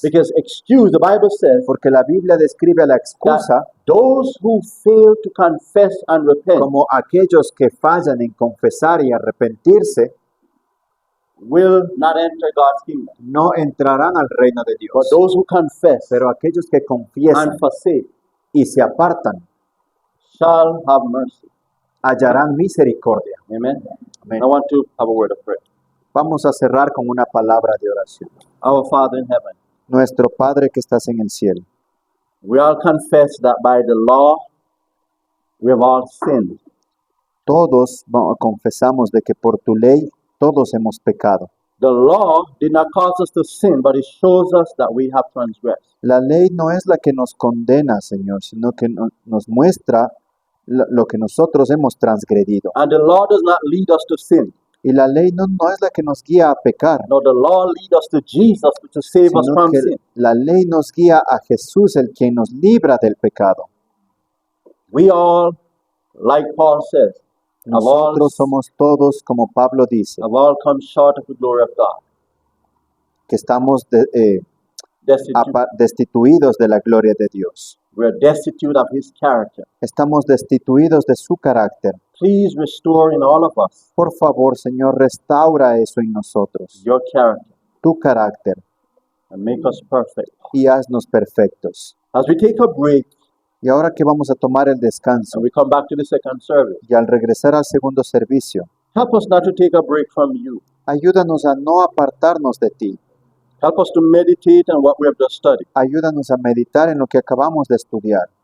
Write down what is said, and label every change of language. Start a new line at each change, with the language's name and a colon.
English: because excuse, the Bible says
Spanish: porque la Biblia describe a la
English: that
Spanish: excusa
English: those who fail to confess and repent
Spanish: como aquellos que fallan en confesar y arrepentirse
English: will not enter God's kingdom.
Spanish: no entrarán al reino de
English: But
Spanish: Dios.
English: those who confess
Spanish: Pero aquellos que confiesan
English: and forsake
Spanish: y se apartan
English: shall have mercy.
Spanish: hallarán misericordia.
English: Amen.
Spanish: Amén.
English: I want to have a word of prayer.
Spanish: Vamos a cerrar con una palabra de oración.
English: Our Father in heaven,
Spanish: Nuestro Padre que estás en el cielo,
English: we all confess that by the law we have all sinned.
Spanish: todos confesamos de que por tu ley todos hemos pecado.
English: The law did not cause us to sin, but it shows us that we have transgressed.
Spanish: La ley no es la que nos condena, Señor, sino que nos muestra lo que nosotros hemos transgredido.
English: And the law does not lead us to sin.
Spanish: Y la ley no es la que nos guía a pecar,
English: No, the law leads us to Jesus to save us
Spanish: sino
English: from
Spanish: que
English: sin.
Spanish: la ley nos guía a Jesús, el quien nos libra del pecado.
English: We all, like Paul says, have all,
Spanish: Nosotros somos todos, como Pablo dice,
English: have all come short of the glory of God.
Spanish: que estamos
English: Destitute.
Spanish: destituidos de la gloria de Dios.
English: We are destitute of His character.
Spanish: Estamos destituidos de su carácter.
English: Please restore in all of us
Spanish: Por favor, Señor, restaura eso en nosotros,
English: your character
Spanish: tu carácter,
English: and make us perfect.
Spanish: y haznos perfectos.
English: As we take a break
Spanish: Y ahora que vamos a tomar el descanso,
English: and we come back to the second service,
Spanish: y al regresar al segundo servicio,
English: help us not to take a break from you.
Spanish: ayúdanos a no apartarnos de ti.
English: Help us to meditate on what we have just studied.
Spanish: Ayúdanos a meditar en lo que acabamos de estudiar.